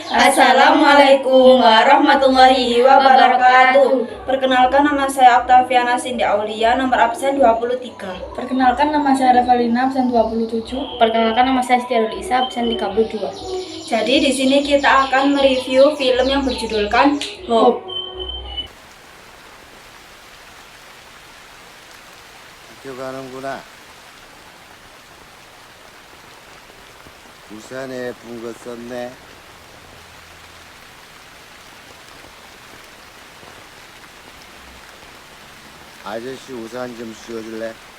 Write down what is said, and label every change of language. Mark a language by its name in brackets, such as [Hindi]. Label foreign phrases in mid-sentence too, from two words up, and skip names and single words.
[Arabic] السلام عليكم ورحمة الله وبركاته. [Indonesian] Perkenalkan, nama saya Octaviana Cindy Aulia, nomor absen 23. Perkenalkan, nama saya Revalina, absen 27. Perkenalkan, nama saya Setiarul Isa, absen 32. Jadi di sini kita akan mereview film yang berjudulkan Hope. [Korean] 가는구나. 우산에 예쁜 거 썼네. 아저씨 우산 좀 씌워줄래?